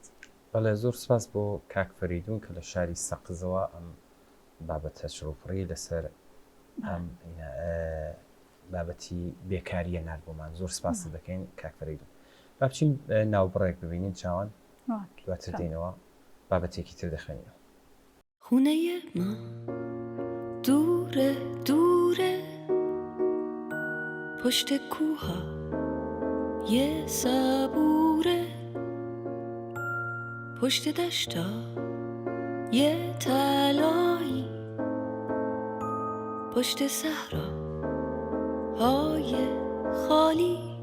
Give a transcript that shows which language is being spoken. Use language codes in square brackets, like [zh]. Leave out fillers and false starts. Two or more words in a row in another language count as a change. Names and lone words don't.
[ckb] بەڵێ زۆر سپاس بۆ کاک فەریدون کە لە شاری سەقزەوە ئەم بابەتە شڕوپڕی لەسەر بابەتی بێکاریە نار بۆمان زۆر سپاس دەکەین کاک فەریدون. با بچین ناوبڕێک ببینین چاوان دواتر دێنەوە بابەتێکی تر دەخوێنینەوە. [fa] خونەیە ما دوورە دوورە پشت کوها یه سبوره پشت دشتا یه تلایی پشت صحرا های خالی